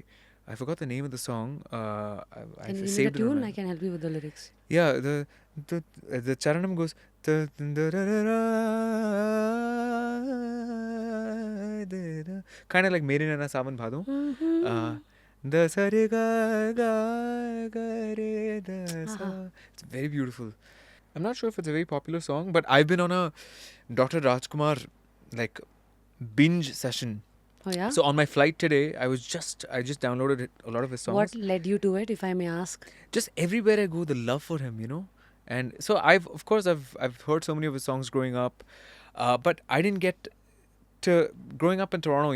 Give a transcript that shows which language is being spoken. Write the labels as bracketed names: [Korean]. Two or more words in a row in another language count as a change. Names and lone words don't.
[English] I forgot the name of the song. I Can you give me the saved it on tune? my- I can help you with the lyrics. Yeah, the charanam goes. Kind of like Mere Nana Savan Bhado. The sa re ga ga re da sa. It's very beautiful. I'm not sure if it's a very popular song, but I've been on a Dr. Rajkumar like binge session. Oh yeah? So on my flight today, I just downloaded a lot of his songs. What led you to it, if I may ask? Just everywhere I go, the love for him. And so I've heard so many of his songs growing up, but I didn't get to growing up in Toronto.